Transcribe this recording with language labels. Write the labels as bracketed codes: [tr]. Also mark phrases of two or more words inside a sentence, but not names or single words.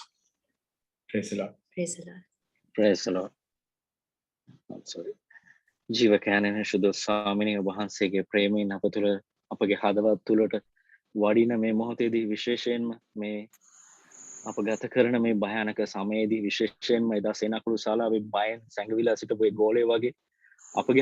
[en] Praise the Lord. Praise the Lord. Praise the Lord. I'm sorry. [si] ජීවකයන්න් සුදු ස්වාමිනේ වහන්සේගේ ප්‍රේමයෙන් අප තුළ අපගේ හදවත් තුළට වඩින මේ මොහොතේදී විශේෂයෙන්ම මේ අප ගත කරන මේ භයානක සමයේදී විශේෂයෙන්ම එදා සේනාකුළු ශාලාවේ බයෙන් සැඟවිලා සිටපු ඒ ගෝලය වගේ අපගේ